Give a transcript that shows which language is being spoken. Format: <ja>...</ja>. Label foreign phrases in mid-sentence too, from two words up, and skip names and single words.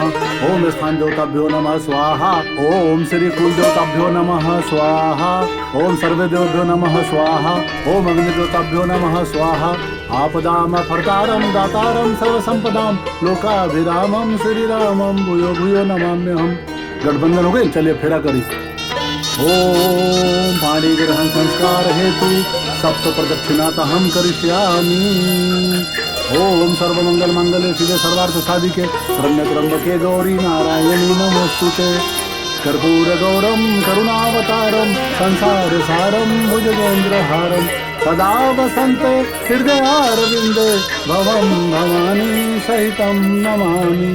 <sa>ओम स्थान देवताभ्यो नमः स्वाहा। ओम श्री कुल देवताभ्यो नमः स्वाहा। ओम सर्व देवभ्यो नमः स्वाहा। ओम अग्नि देवताभ्यो नमः स्वाहा। आपदाम फर्तारम दातारम सर्व संपदाम लोकाभिरामम श्री रामम भूयो भूयो नमाम्यहम्।</sa> <hi>गठबंधन हो गई, चलिए फेरा करी।</hi> <sa>ओम पाणी ग्रहण संस्कार हेतु सप्त प्रदक्षिणात हम करिष्यामि। ओम सर्व मंगल मंगले शिवे सर्वार्थ साधिके शरण्य त्र्यंबके गौरी नारायणी नमोस्तुते कर्पूर गौरम करुणावतारम संसार सारम भुजगेंद्रहारम सदा वसन्ते हृदयारविंदे भवम भवानी सहितं नमामि।</sa>